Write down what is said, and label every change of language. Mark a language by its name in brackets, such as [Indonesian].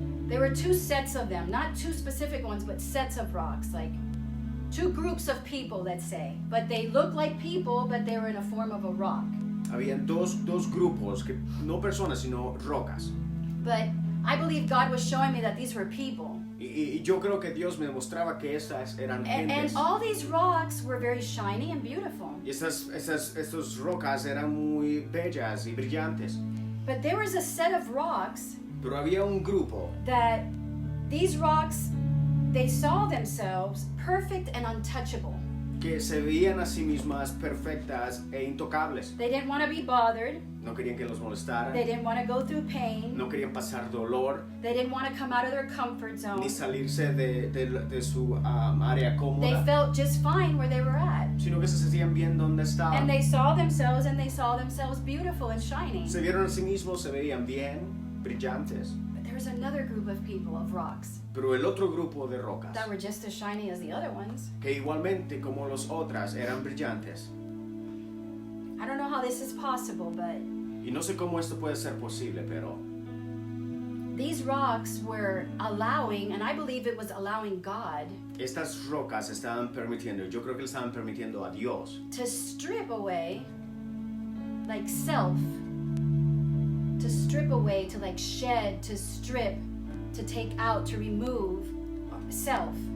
[English] There were two sets of them, not two specific ones, but sets of rocks, like two groups of people, let's say. But they looked like people, but they were in a form of a rock. [Spanish] Habían dos grupos, que, no personas, sino rocas. [English] But I believe God was showing me that these were people. [Spanish] Y yo creo que Dios me mostraba que estas eran [English] And [Spanish] gentes. [English] all these rocks were very shiny and beautiful. [Spanish] Y estas rocas eran muy bellas y brillantes. [English] But there was a set of rocks [Spanish] Pero había un grupo [English] that these rocks, they saw themselves perfect and untouchable. [Spanish] que se veían a sí mismas perfectas e intocables. [English] They didn't want to be bothered. [Spanish] No querían que los molestaran. [English] They didn't want to go through pain. [Spanish] No querían pasar dolor, [English] They didn't want to come out of their comfort zone. [Spanish] ni salirse de su área [English] They [Spanish] cómoda, [English] felt just fine where they were at. [Spanish] sino que se sentían bien donde [English] And [Spanish] estaban. [English] they saw themselves beautiful and shining. [Spanish] Se vieron a sí mismos, se veían bien, brillantes. [English] But there was another group of people, of rocks, [Spanish] Pero el otro grupo de rocas, [English] that were just as shiny as the other ones. [Spanish] que igualmente como los otras eran brillantes. [English] I don't know how this is possible, but [Spanish] Y no sé cómo esto puede ser posible, pero [English] these rocks were allowing, and I believe it was allowing God [Spanish] estas rocas estaban permitiendo, yo creo que le estaban permitiendo a Dios [English] to strip away, like self, to strip away, to like shed, to strip, to take out, to remove self.